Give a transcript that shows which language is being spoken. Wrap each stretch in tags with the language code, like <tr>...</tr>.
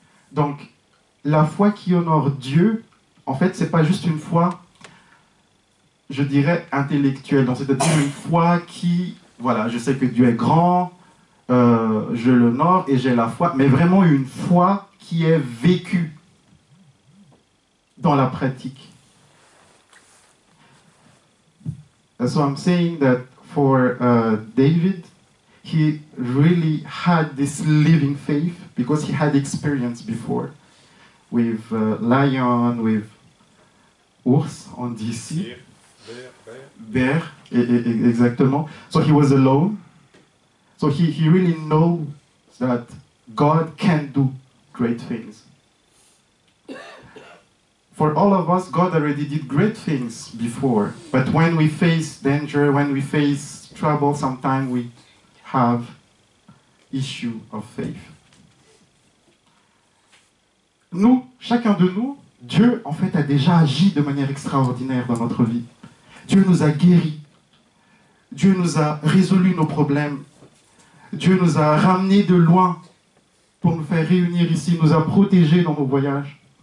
<fr>Donc, la foi qui honore Dieu, en fait, c'est pas juste une foi, je dirais, intellectuelle. Donc, c'est-à-dire une foi qui, voilà, je sais que Dieu est grand, je l'honore et j'ai la foi, mais vraiment une foi qui est vécue dans la pratique.</fr> <en>So I'm saying that for David, he really had this living faith because he had experience before with lion, with</en> <fr>ours, on dit ici.</fr> <en>Bear, exactement. So he was alone. So he really knows that God can do great things. For all of us, God already did great things before. But when we face danger, when we face trouble, sometimes we have issue of faith.</en> <fr>Nous, chacun de nous, Dieu, en fait, a déjà agi de manière extraordinaire dans notre vie. Dieu nous a guéris. Dieu nous a résolu nos problèmes. Dieu nous a ramenés de loin pour nous faire réunir ici, nous a protégés dans nos voyages.</fr>